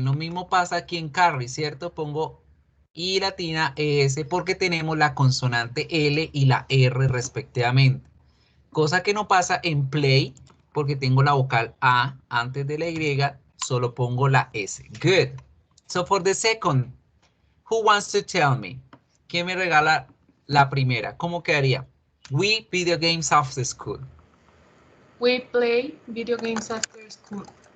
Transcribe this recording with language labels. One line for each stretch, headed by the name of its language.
Spanish: Lo mismo pasa aquí en Carrie, ¿cierto? Pongo I latina S porque tenemos la consonante L y la R respectivamente. Cosa que no pasa en play porque tengo la vocal A antes de la Y, solo pongo la S.
English: Good. So for the second, who wants to tell me?
Spanish: ¿Quién me regala la primera? ¿Cómo quedaría?
English: We video games after school. We play video games after school.